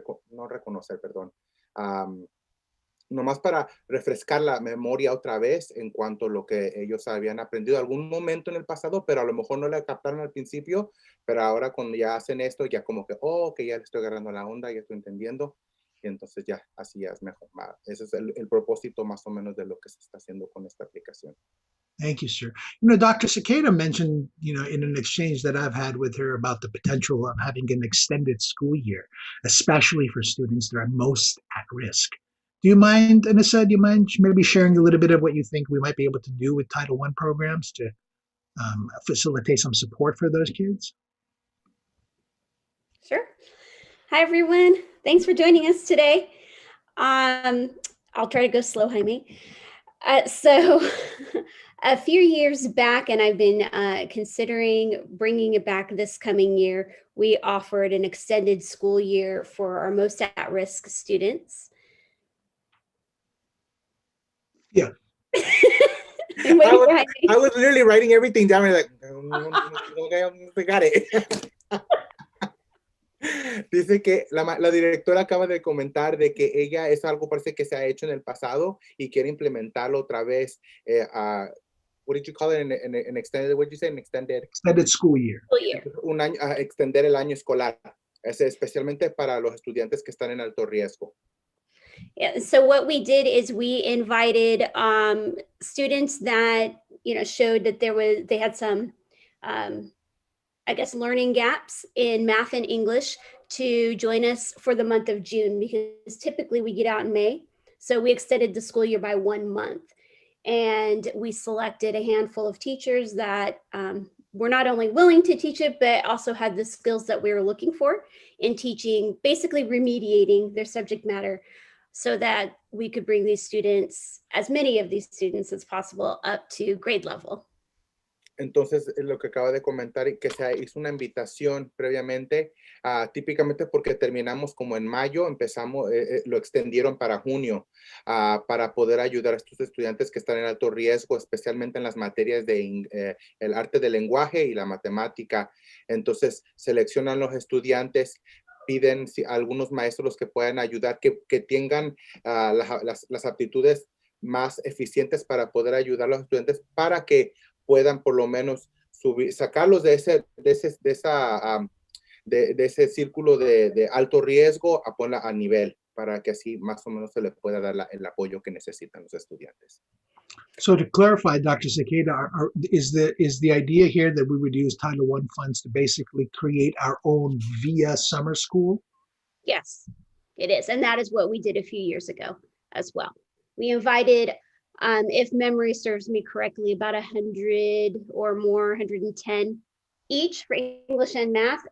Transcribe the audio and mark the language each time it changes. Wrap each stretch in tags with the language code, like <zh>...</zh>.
<es>no reconocer, perdón, nomás para refrescar la memoria otra vez en cuanto a lo que ellos habían aprendido algún momento en el pasado, pero a lo mejor no le captaron al principio, pero ahora cuando ya hacen esto, ya como que, que ya le estoy agarrando la onda, ya estoy entendiendo, y entonces ya, así es mejor. Ese es el propósito más o menos de lo que se está haciendo con esta aplicación.</es> <en>Thank you, sir. Dr. Cicada mentioned, in an exchange that I've had with her about the potential of having an extended school year, especially for students that are most at risk. Do you mind, Anissa, maybe sharing a little bit of what you think we might be able to do with Title I programs to facilitate some support for those kids? Sure. Hi, everyone. Thanks for joining us today. I'll try to go slow, Jaime. So a few years back, and I've been considering bringing it back this coming year, we offered an extended school year for our most at-risk students. Yeah. And what I are you was, writing? I was literally writing everything down and like, okay, got it.</en> <es>Dice que la directora acaba de comentar de que ella es algo parece que se ha hecho en el pasado y quiere implementarlo otra vez.</es> <en>What did you call it? An extended, what did you say? An extended school year. School year.</en> <es>Un año, extender el año escolar, especialmente para los estudiantes que están en alto riesgo.</es> <en>Yeah, so what we did is we invited students that showed that they had some I guess learning gaps in math and English to join us for the month of June, because typically we get out in May. So we extended the school year by 1 month, and we selected a handful of teachers that were not only willing to teach it, but also had the skills that we were looking for in teaching, basically remediating their subject matter, so that we could bring these students, as many of these students as possible, up to grade level.</en> <es>Entonces, lo que acaba de comentar y que se hizo una invitación previamente, típicamente porque terminamos como en mayo, empezamos, lo extendieron para junio, para poder ayudar a estos estudiantes que están en alto riesgo, especialmente en las materias de el arte del lenguaje y la matemática. Entonces, seleccionan los estudiantes, piden a algunos maestros que puedan ayudar, que tengan las aptitudes más eficientes para poder ayudar a los estudiantes para que puedan por lo menos sacarlos de ese círculo de alto riesgo a ponerla a nivel, para que así más o menos se les pueda dar el apoyo que necesitan los estudiantes.</es> <en>So to clarify, Dr. Sequeira, is the idea here that we would use Title I funds to basically create our own via summer school? Yes, it is. And that is what we did a few years ago as well. We invited, if memory serves me correctly, about 100 or more, 110 each for English and math.</en>